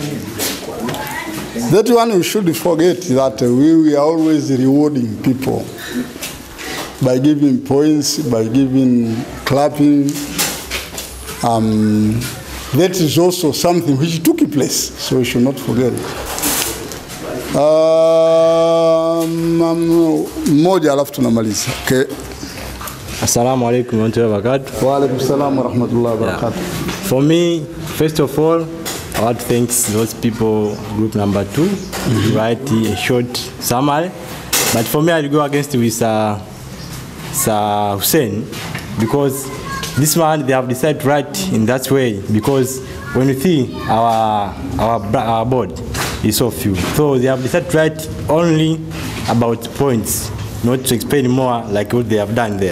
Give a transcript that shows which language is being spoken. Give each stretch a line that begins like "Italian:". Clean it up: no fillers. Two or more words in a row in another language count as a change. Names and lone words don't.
English: That one we should forget, that we are always rewarding people by giving points, by giving clapping. That is also something which took place, so we should not forget.
Swahili: Mmoja alafu tunamaliza.
English: Okay.
Arabic: السلام عليكم ورحمة الله وبركاته. وعليكم السلام ورحمة الله وبركاته.
English: For me, first of all, I want to thank those people, group number 2, write a short summary. But for me, I'll go against with Sir Hussein, because this one they have decided to write in that way, because when you see our board is so few, so they have decided to write only about points, not to explain more like what they have done there.